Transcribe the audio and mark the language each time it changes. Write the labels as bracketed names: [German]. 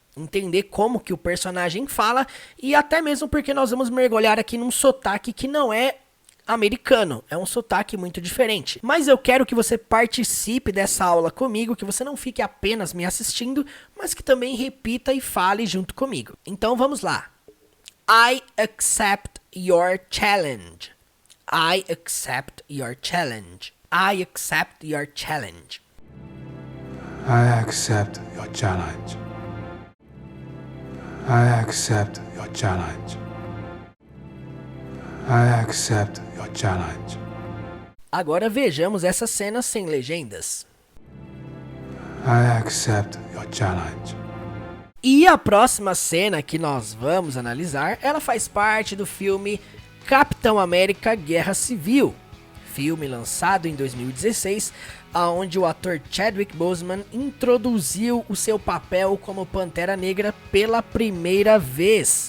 [Portuguese] Entender como que o personagem fala e até mesmo porque nós vamos mergulhar aqui num sotaque que não é americano, é um sotaque muito diferente. Mas eu quero que você participe dessa aula comigo, que você não fique apenas me assistindo, mas que também repita e fale junto comigo. Então vamos lá. [English] I accept your challenge. I accept your challenge. I accept your challenge. I accept your challenge. I accept your challenge. I accept your challenge. [Portuguese] Agora vejamos essa cena sem legendas. [English] I accept your challenge. [Portuguese] E a próxima cena que nós vamos analisar, ela faz parte do filme Capitão América Guerra Civil, filme lançado em 2016, onde o ator Chadwick Boseman introduziu o seu papel como Pantera Negra pela primeira vez.